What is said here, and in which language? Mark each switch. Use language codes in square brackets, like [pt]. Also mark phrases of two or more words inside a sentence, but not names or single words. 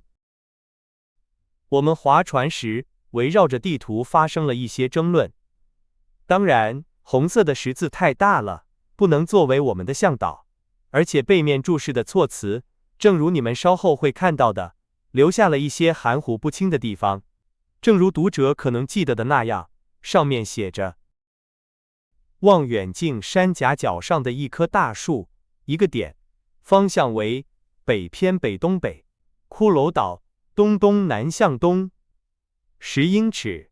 [zh] 我們划船時，圍繞着地圖發生了一些爭論。當然，紅色的十字太大了，不能作為我們的向導，而且背面注釋的措辭，正如你們稍後會看到的，留下了一些含糊不清的地方。正如讀者可能記得的那樣，上面寫着：望遠鏡山夾角上的一棵大樹。一個點，方向為北偏北東北，骷髏島東東南向東10英尺。